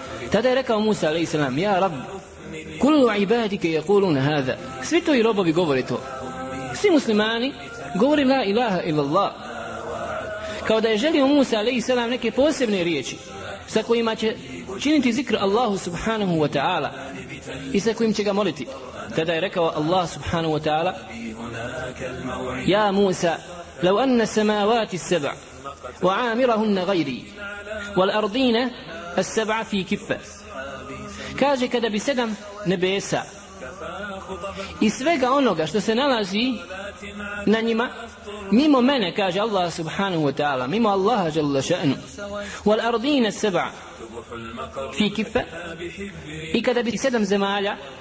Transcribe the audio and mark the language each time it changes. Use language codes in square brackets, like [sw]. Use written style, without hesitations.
[bs] Tada je rekao Musa a.s. [ar] Ja Rab, kullu ibadike yaquluna hadha. [bs] Svi tvoji robovi govore to. Svi muslimani govore la ilaha illallah. Kao da je želio Musa a.s. neke posebne riječi sa kojima će činiti zikr Allahu subhanahu wa ta'ala i sa kojim će ga moliti. Tada je rekao Allah subhanahu wa ta'ala, ja Musa, [ar] لو أن السماوات السبع وعامرهن غيري والأرضين السبع في كفة. [bs] Kaže, kada bi sedam nebesa i svega onoga što se nalazi na njima mimo mene, kaže Allah subhanahu wa ta'ala, mimo Allaha jalla še'nu, [ar] والأرضين السبع في كفة, [bs] i kada bi sedam zemalja